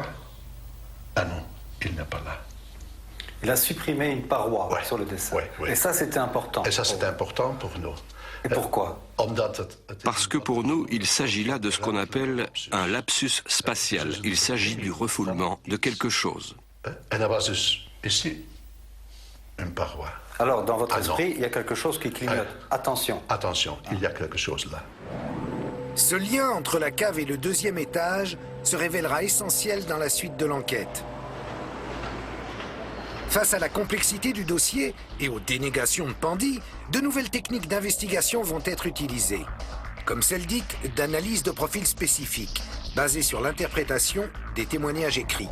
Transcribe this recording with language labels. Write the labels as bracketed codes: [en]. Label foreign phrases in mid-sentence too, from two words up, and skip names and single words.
[fr] Ah non, il n'est pas là. Il a supprimé une paroi sur le dessin. Et ça, c'était important. Et ça, c'était important pour nous. Et pourquoi? Parce que pour nous, il s'agit là de ce qu'on appelle un lapsus spatial. Il s'agit du refoulement de quelque chose. [nl] En er was dus [fr] ici une paroi. Alors, dans votre esprit, il y a quelque chose qui clignote. Attention. Attention, il y a quelque chose là. Ce lien entre la cave et le deuxième étage se révélera essentiel dans la suite de l'enquête. Face à la complexité du dossier et aux dénégations de Pandy, de nouvelles techniques d'investigation vont être utilisées, comme celle dite d'analyse de profil spécifique, basée sur l'interprétation des témoignages écrits.